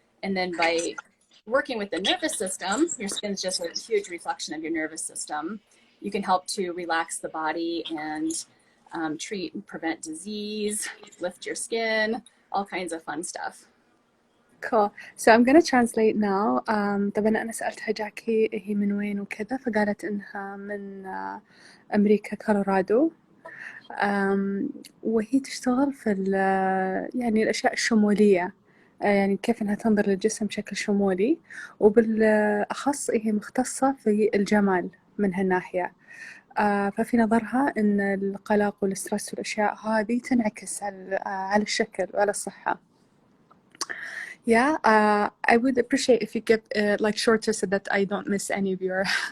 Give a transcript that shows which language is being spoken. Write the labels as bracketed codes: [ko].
[en] And then by working with the nervous system, your skin's just a huge reflection of your nervous system. You can help to relax the body and treat and prevent disease, lift your skin, all kinds of fun stuff. Cool. So I'm gonna translate now. [ar] طبعا أنا سألتها جاكي هي من وين وكذا، فقالت إنها من أمريكا كولورادو. وهي تشتغل في يعني الأشياء الشمولية، يعني كيف إنها تنظر للجسم بشكل شمولي، وبالأخص هي مختصة في الجمال من هالناحية. ففي نظرها إن القلق والسترس والأشياء هذه تنعكس على الشكل وعلى الصحة. [en] Yeah, I would appreciate if you give like shorter so that I don't miss any of your.